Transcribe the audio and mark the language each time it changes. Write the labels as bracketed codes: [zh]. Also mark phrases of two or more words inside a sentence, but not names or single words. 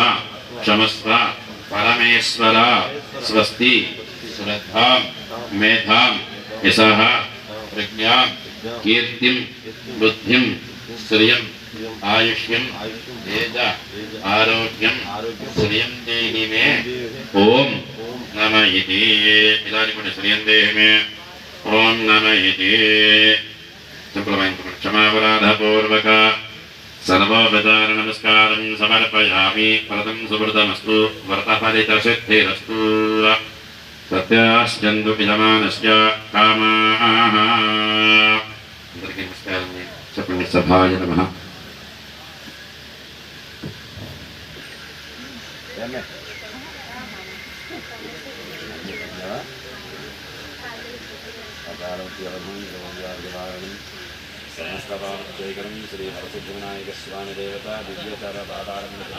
[sa] क्षमस्व परमेश्वर स्वस्ति श्रद्धां मेधां यशः प्रज्ञां कीर्तिं बुद्धिं श्रियं आयुष्यं तेज आरोग्यं श्रियं देहि मे ओम नमः इति इदानीं श्रियं देहि मे ओम नमः इति क्षमापराधपूर्वक सर्वोपचार नमस्कारं समर्पयामि फलतं सुवृतमस्तु व्रतफलितसिद्धिरस्तु सत्याश्चन्दु यजमानस्य कामाः [te] అందరికీ నమస్కారం చెప్పండి [sa] సభాయ నమః సమస్తవార్జయకరం శ్రీ వరసిద్ధివినాయక స్వామి దేవత దివ్యతర పాదారం